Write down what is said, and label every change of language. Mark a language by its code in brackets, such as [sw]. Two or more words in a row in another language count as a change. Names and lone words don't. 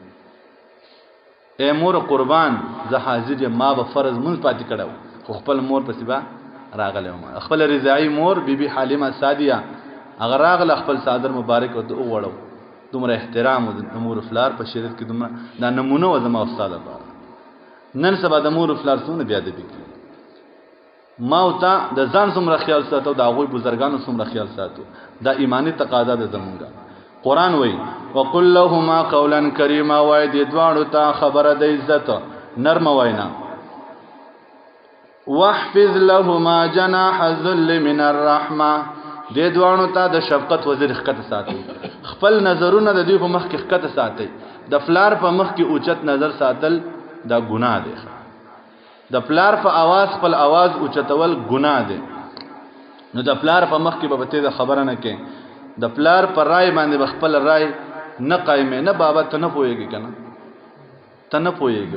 [ps] ای مور قربان زه حاضر یم ما به فرض مونږ پاتې کړی خو خپل مور پسې به راغلی وم خپل رضاعي مور بیبي حلیمه سادیه هغه راغله خپل صادر مبارک ورته وغوړو دومره احترام و د مور پلار په شریعت کې دومره دا نمونه وه زما استاد لپاره نن سبا د مور پلار څومره بې ادبي کوي ما او تا د ځان څومره خیال ساتو د هغوی بزرګانو څومره خیال ساتو دا ایمانی تقاضا ده زمونږه قرآن وایي [ar] وقل لهما قولا کریما [ps] وایي دې دواړو ته خبره د عزت نرمه وینا [ar] واحفظ لهما جناح الذل من الرحمه [ps] دې دواړو ته د شفقت وزیر ښکته ساتي خپل نظرونه د دوی په مخ کې ښکته ساتي د پلار په مخ کې اوچت نظر ساتل دا ګناه دی د پلار په आवाज خپل आवाज اوچتول ګناه دی نو د پلار په مخ کې به ته خبره نه کې د پلار پر رائے باندې خپل رائے نه قائمه نه بابا ته نه پويږي کنه ته نه پويږي